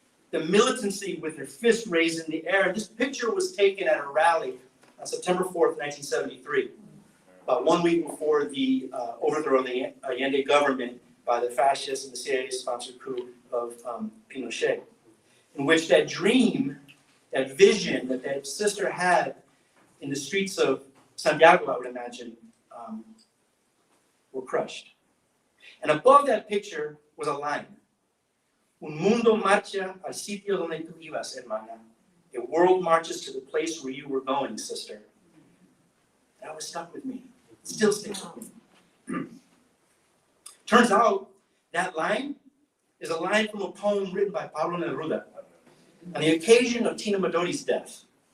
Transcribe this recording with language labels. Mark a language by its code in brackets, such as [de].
[en] The militancy with her fist raised in the air. This picture was taken at a rally on September 4th, 1973, about 1 week before the overthrow of the Allende government by the fascists and the CIA-sponsored coup of Pinochet, in which that dream, that vision that sister had in the streets of Santiago, I would imagine, were crushed. And above that picture was a line. [es] Un mundo marcha al sitio donde tú ibas, hermana. [en] A world marches to the place where you were going, sister. That was stuck with me. It still sticks with me. Turns out that line is a line from a poem written by Pablo Neruda on the occasion of Tina Modoti's death.